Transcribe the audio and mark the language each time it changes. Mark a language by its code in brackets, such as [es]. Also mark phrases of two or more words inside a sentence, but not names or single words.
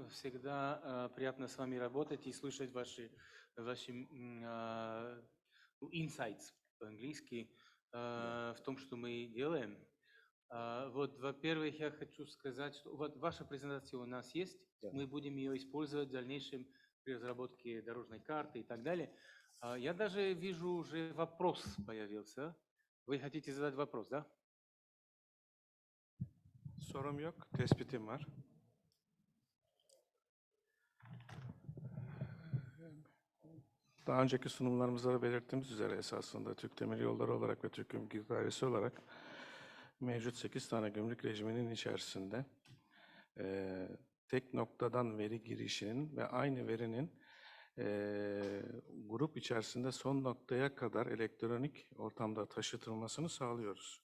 [ru] Всегда приятно с вами работать и слышать ваши insights по-английски в том, что мы делаем. Вот, во-первых, я хочу сказать, что вот ваша презентация у нас есть, да. Мы будем ее использовать в дальнейшем при разработке дорожной карты и так далее. Я даже вижу, уже вопрос появился. Вы хотите задать вопрос, да? [tr] Sorum yok, tespitim var. Daha önceki sunumlarımızda da belirttiğimiz üzere esasında Türk Demir Yolları olarak ve Türk Gümrük Dairesi olarak mevcut 8 tane gümrük rejiminin içerisinde tek noktadan veri girişinin ve aynı verinin grup içerisinde son noktaya kadar elektronik ortamda taşıtılmasını sağlıyoruz.